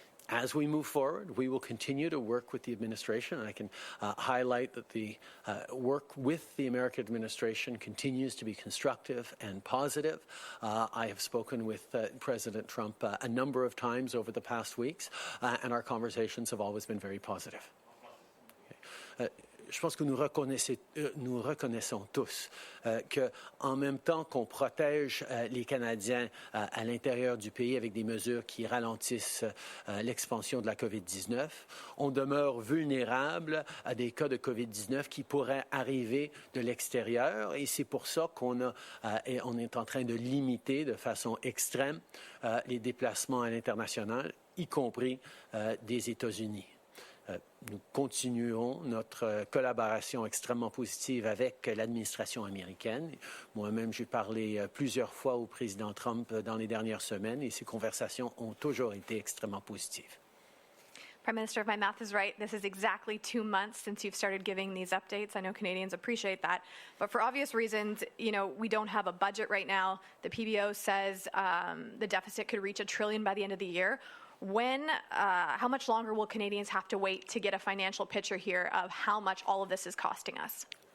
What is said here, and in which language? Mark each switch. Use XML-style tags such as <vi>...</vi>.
<en>As we move forward, we will continue to work with the administration, and I can highlight that the work with the American administration continues to be constructive and positive. I have spoken with President Trump a number of times over the past weeks, and our conversations have always been very positive. Okay.</en> <fr>Je pense que nous reconnaissons tous qu'en même temps qu'on protège les Canadiens à l'intérieur du pays avec des mesures qui ralentissent l'expansion de la COVID-19, on demeure vulnérable à des cas de COVID-19 qui pourraient arriver de l'extérieur, et c'est pour ça qu'on est en train de limiter de façon extrême les déplacements à l'international, y compris des États-Unis. Nous continuerons notre collaboration extrêmement positive avec l'administration américaine. Moi-même, j'ai parlé plusieurs fois au président Trump dans les dernières semaines, et ces conversations ont toujours été extrêmement positives.</fr> <en>Prime Minister, if my math is right, this is exactly 2 months since you've started giving these updates. I know Canadians appreciate that. But for obvious reasons, we don't have a budget right now. The PBO says the deficit could reach $1 trillion by the end of the year. How much longer will Canadians have to wait to get a financial picture here of how much all of this is costing us?</en>